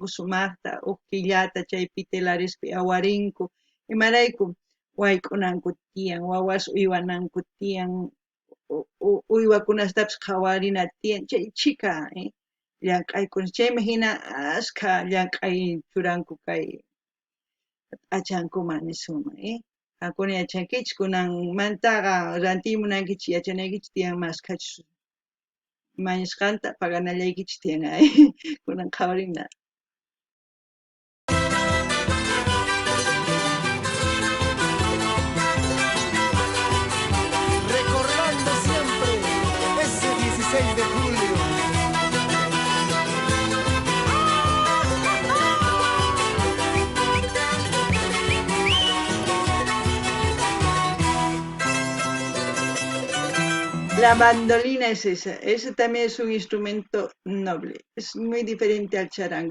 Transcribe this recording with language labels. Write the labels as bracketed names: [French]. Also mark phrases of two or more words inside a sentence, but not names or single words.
[Quechua] sumaqta, huk killata chaypi telarispi awarinku, imarayku wayk'unanku tiyan, wawas uywananku tiyan, uywakunastapis qhawarina tiyan, chay chika, llank'aykuna, chaymi hina ashkha llank'ay churanku kay p'achankuman nisqaman, Qamkuna yachankichis kunanmantaqa rantimunankichis yachanaykichis tiyan maskachus mañasqanta paganallaykichis tiyan, kunan qhawarina. [Spanish] Recordando siempre ese 16 de julio. La mandolina es esa, ese también es un instrumento noble, es muy diferente al charango.